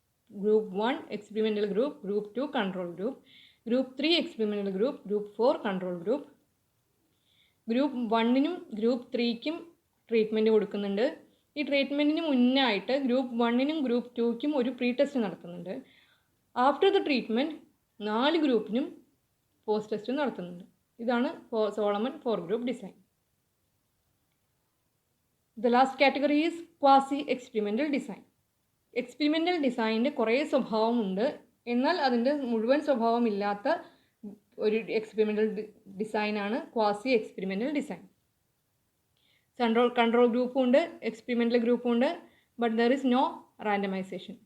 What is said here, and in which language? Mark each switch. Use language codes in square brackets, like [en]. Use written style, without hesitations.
[ml] Group 1 experimental group, group 2 control group, group 3 experimental group, group 4 control group. Group 1നും group 3ക്കും treatment കൊടുക്കുന്നുണ്ട്. ഈ ട്രീറ്റ്മെൻറ്റിന് മുന്നായിട്ട് group 1നും group 2ക്കും ഒരു pre test നടത്തുന്നുണ്ട്. After the treatment 4 ഗ്രൂപ്പിനും post test നടത്തുന്നുണ്ട്. ഇതാണ് Solomon 4 group design. [en] The last category is quasi-experimental design. [ml] Experimental ഡിസൈനിൻ്റെ കുറേ സ്വഭാവമുണ്ട്, എന്നാൽ അതിൻ്റെ മുഴുവൻ സ്വഭാവമില്ലാത്ത ഒരു എക്സ്പെരിമെൻ്റൽ ഡിസൈനാണ് ക്വാസി എക്സ്പെരിമെൻ്റൽ ഡിസൈൻ. കൺട്രോൾ ഗ്രൂപ്പും ഉണ്ട്, എക്സ്പെരിമെൻ്റൽ ഗ്രൂപ്പും ഉണ്ട്, [en] But there is no randomisation.